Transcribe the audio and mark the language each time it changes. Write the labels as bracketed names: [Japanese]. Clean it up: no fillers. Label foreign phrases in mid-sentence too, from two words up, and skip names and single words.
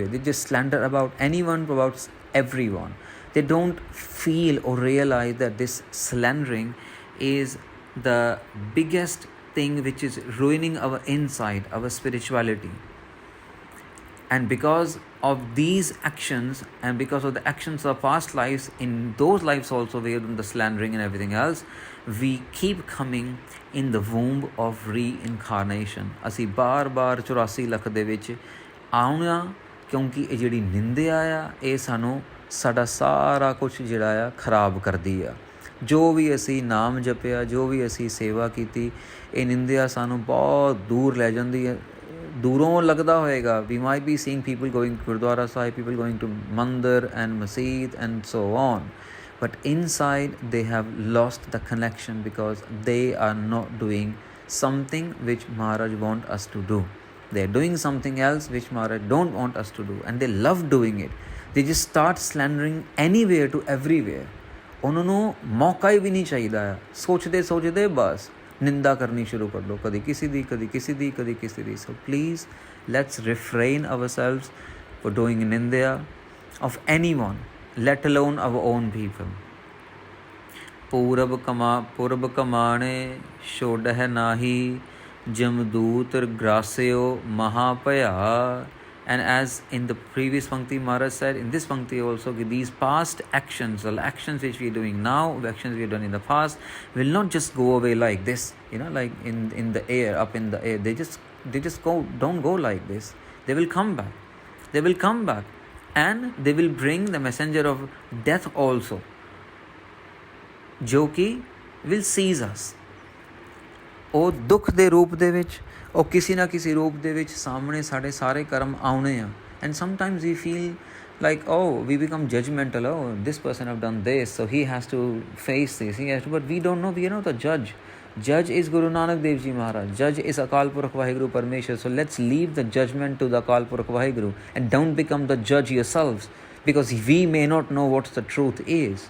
[English] They just slander about anyone, about everyone. They don't feel or realize that this slandering is the biggest thing which is ruining our inside, our spirituality. And because of these actions, and because of the actions of past lives, in those lives also we have done the slandering and everything else, we keep coming in the womb of reincarnation. [Punjabi] ਅਸੀਂ ਬਾਰ 84 ਲੱਖ ਦੇ ਵਿੱਚ ਆਉਣਾ, ਕਿਉਂਕਿ ਇਹ ਜਿਹੜੀ ਨਿੰਦਿਆ ਆ, ਇਹ ਸਾਨੂੰ ਸਾਡਾ ਸਾਰਾ ਕੁਝ ਜਿਹੜਾ ਆ ਖਰਾਬ ਕਰਦੀ ਆ. ਜੋ ਵੀ ਅਸੀਂ ਨਾਮ ਜਪਿਆ, ਜੋ ਵੀ ਅਸੀਂ ਸੇਵਾ ਕੀਤੀ, ਇਹ ਨਿੰਦਿਆ ਸਾਨੂੰ ਬਹੁਤ ਦੂਰ ਲੈ ਜਾਂਦੀ ਹੈ. ਦੂਰੋਂ ਲੱਗਦਾ ਹੋਏਗਾ, [English] we might be seeing people going to Gurdwara Sahib, people going to Mandir and Masjid and so on, but inside they have lost the connection because they are not doing something which Maharaj want us to do. They are doing something else which Maharaj don't want us to do, and they love doing it. They just start slandering anywhere to everywhere. [Punjabi] ਉਹਨਾਂ ਨੂੰ ਮੌਕਾ ਹੀ ਵੀ ਨਹੀਂ ਚਾਹੀਦਾ ਆ. ਸੋਚਦੇ ਬਸ ਨਿੰਦਾ ਕਰਨੀ ਸ਼ੁਰੂ ਕਰ ਲਓ, ਕਦੀ ਕਿਸੇ ਦੀ, ਕਦੀ ਕਿਸੇ ਦੀ, ਕਦੀ ਕਿਸੇ ਦੀ. [English] So please Let's refrain ourselves for doing Nindya of anyone, let alone our own people. [Punjabi] ਪੂਰਬ ਕਮਾਣੇ ਛੋਡਹਿ ਨਾਹੀ ਜਮਦੂਤ ਗ੍ਰਸਿਓ ਮਹਾਪਾਇਆ. [English] And as in the previous Pankti, Maharaj said, in this Pankti also, these past actions, or actions which we are doing now, actions we have done in the past, will not just go away like this, like in the air, up in the air. They just don't go like this. They will come back. They will come back. And they will bring the messenger of death also, [Punjabi] ਜੋ ਕਿ [English] will seize us. [Punjabi] ਉਹ ਦੁੱਖ ਦੇ ਰੂਪ ਦੇ ਵਿੱਚ, ਉਹ ਕਿਸੇ ਨਾ ਕਿਸੇ ਰੂਪ ਦੇ ਵਿੱਚ ਸਾਹਮਣੇ ਸਾਡੇ ਸਾਰੇ ਕਰਮ ਆਉਣੇ ਆ. [English] And sometimes we feel like, we become judgmental. This person have done this, so he has to face this. But we don't know. We are not the judge. Judge is Guru Nanak Dev Ji Maharaj. Judge is Akal Purakh Vaheguru Parmeshwar. So let's leave the judgment to the Akal Purakh Vaheguru and don't become the judge yourselves, because we may not know what the truth is.